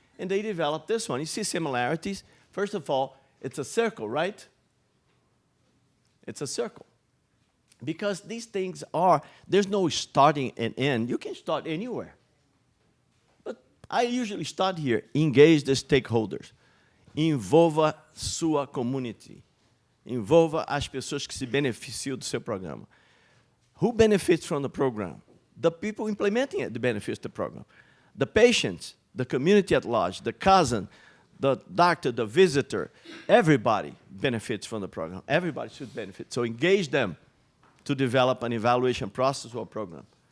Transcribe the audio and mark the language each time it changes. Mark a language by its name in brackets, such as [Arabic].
[English] And they developed this one. You see similarities. First of all, it's a circle, right? It's a circle. Because these things there's no starting and end. You can start anywhere. But I usually start here. Engage the stakeholders. [Portuguese] Envolva sua community. Envolva as pessoas que se beneficiam do seu programa. [English] Who benefits from the program? The people implementing it benefits the program. The patients, the community at large, the cousin, the doctor, the visitor, everybody benefits from the program. Everybody should benefit. So engage them to develop an evaluation process or program.